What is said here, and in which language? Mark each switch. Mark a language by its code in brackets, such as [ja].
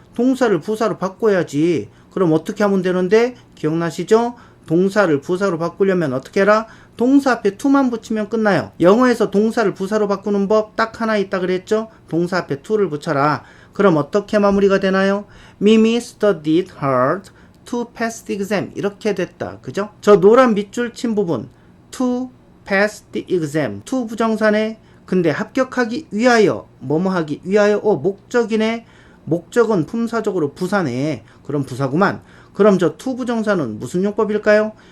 [ko] 동사를 부사로 바꿔야지. 그럼 어떻게 하면 되는데? 기억나시죠? 동사를 부사로 바꾸려면 어떻게 해라? 동사 앞에 to만 붙이면 끝나요. 영어에서 동사를 부사로 바꾸는 법 딱 하나 있다 그랬죠? 동사 앞에 to를 붙여라. 그럼 어떻게 마무리가 되나요? [en] Mimi studied hard to pass the exam. [ko] 이렇게 됐다. 그죠? 저 노란 밑줄 친 부분 [en] to pass the exam. [ko] to 부정사네. 근데 합격하기 위하여 뭐뭐 하기 위하여 목적이네. 목적은 품사적으로 부사네. 그럼 부사구만. 그럼 저 to 부정사는 무슨 용법일까요?